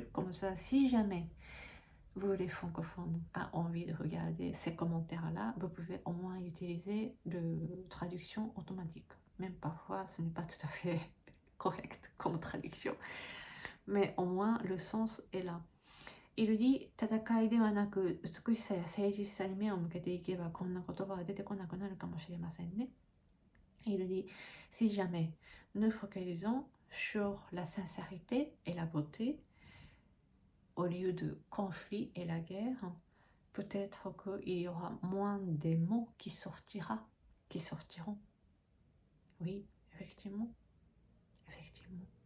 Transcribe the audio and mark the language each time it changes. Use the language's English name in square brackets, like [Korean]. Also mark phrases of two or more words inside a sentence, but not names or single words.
[French] Comme ça, si jamais vous, les francophones, avez envie de regarder ces commentaires-là, vous pouvez au moins utiliser de traduction automatique. Même parfois, ce n'est pas tout à fait correct comme traduction. Mais au moins, le sens est là. Il dit, [Japanese] 戦いではなく、美しさや誠実さに目を向けていけば、こんな言葉は出てこなくなるかもしれませんね。 [French] Il dit, si jamais nous focalisons sur la sincérité et la beauté, au lieu de conflit et la guerre, peut-être qu'il y aura moins de mots qui sortiront. Oui, effectivement. Effectivement.